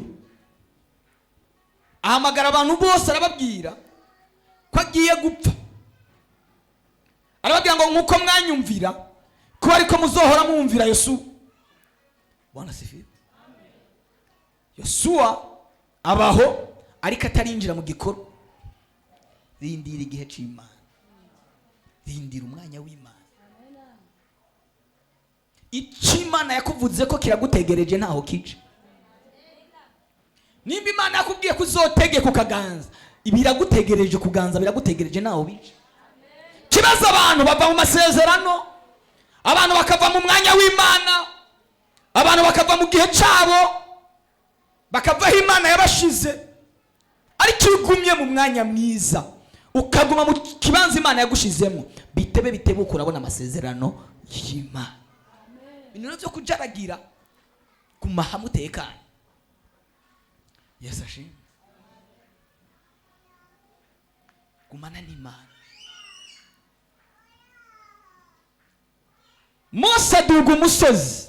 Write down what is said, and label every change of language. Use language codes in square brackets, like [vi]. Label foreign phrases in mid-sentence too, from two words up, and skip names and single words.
[rn] Ahamagara abantu bose arababwira ko agiye gupfa. Arababwira ngo nkuko mwanyumvira ko ariko muzohora mwumvira Yosuwa. [sw] Bwana sifiwe. [rn] Yosuwa abaho ariko atarinjira mu gikoro. Rindira igihe c'Imana, rindira umwanya w'Imana. Imana yakuvuze ko kiragutegereje ntaho kica. Nimba Imana yakubwiye kuzotegeka ukaganza, ibiragutegereje kuganza biragutegereje ntaho bica. Kibazo abantu bava mu masezerano, abantu bakava mu mwanya w'Imana, abantu bakava mu gihe cabo, bakavaho Imana yabashize. Ariko ugumye mu mwanya mwiza, ukaguma mu kibanza Imana yagushizemo, bitebe ukurabona amasezerano y'Imana. Bintu byo kujaragira kumaha mutekanye. Yesu ashimwe. Gumana n'Imana. Mose aduga umusozi.